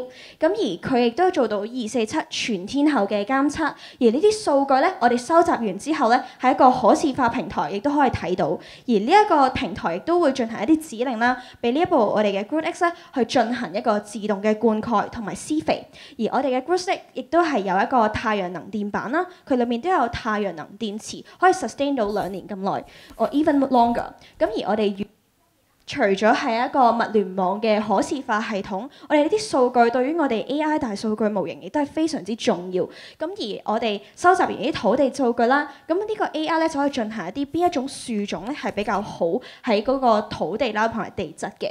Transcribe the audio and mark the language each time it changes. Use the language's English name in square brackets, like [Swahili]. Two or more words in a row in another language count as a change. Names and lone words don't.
[Cantonese] 咁而佢亦都做到247全天候嘅監測，而呢啲數據咧，我哋收集完之後咧，喺一個可視化平台亦都可以睇到。而呢一個平台亦都會進行一啲指令啦，俾呢一部我哋嘅 GoodX 咧去進行一個自動嘅灌溉同埋施肥。而我哋嘅 GoodX 亦都係有一個太陽能電板啦，佢裏面都有太陽能電池，可以 sustain 到2年咁耐。 [English] or even longer。 [Cantonese] 咁而我哋除咗係一個物聯網嘅可視化系統，我哋呢啲數據對於我哋 AI 大數據模型亦都係非常之重要。咁而我哋收集完啲土地數據啦，咁呢個 AI 咧就可以進行一啲邊一種樹種咧係比較好喺嗰個土地啦同埋地質嘅。